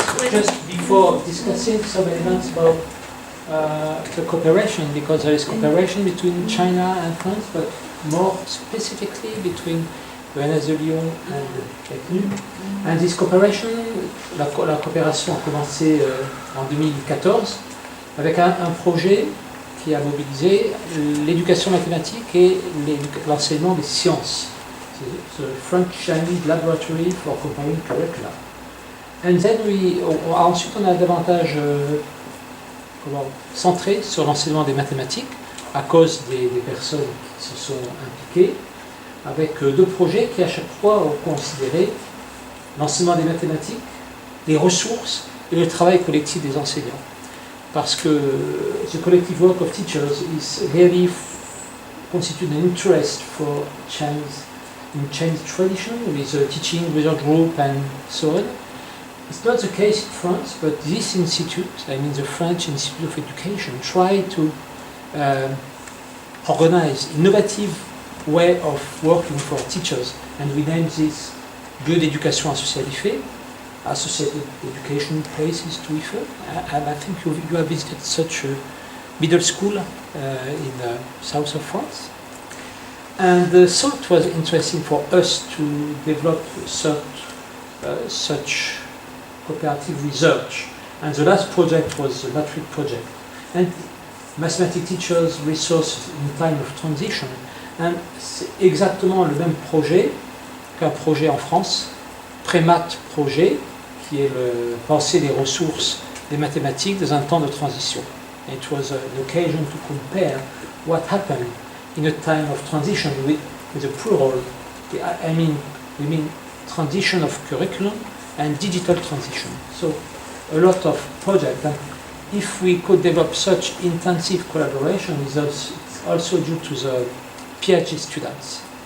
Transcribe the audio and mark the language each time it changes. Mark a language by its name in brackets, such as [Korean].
[English] just before discussing some elements about the cooperation, because there is cooperation between China and France, but more specifically between Rennes de Lyon and Châteauneuf. And this cooperation, [French] la coopération a commencé en 2014 avec un projet qui a mobilisé l'éducation mathématique et l'enseignement des sciences. C'est [English] the French-Chinese Laboratory for Comparing Curricula. And then [French] ensuite on a davantage centré sur l'enseignement des mathématiques à cause des personnes qui se sont impliquées, avec deux projets qui à chaque fois ont considéré l'enseignement des mathématiques, les ressources et le travail collectif des enseignants. Parce que [English] the collective work of teachers is really constitute an interest for Chinese tradition with a teaching research group and so on. It's not the case in France, but this institute, I mean the French Institute of Education, try to organize innovative way of working for teachers, and we name this Lieu d'éducation associée à l'IFE, Associated Education Places to IFE, and I think you have visited such a middle school in the south of France. And so it was interesting for us to develop such cooperative research. And the last project was the matric project. And mathematics teachers, resources in time of transition. [French] And c'est exactement le même projet qu'un projet en France, Prémat projet, qui est le penser des ressources des mathématiques dans un temps de transition. [English] It was an occasion to compare what happened in a time of transition with the plural. I mean, we mean transition of curriculum and digital transition. So a lot of projects. And if we could develop such intensive collaboration, it's also due to the PhD students.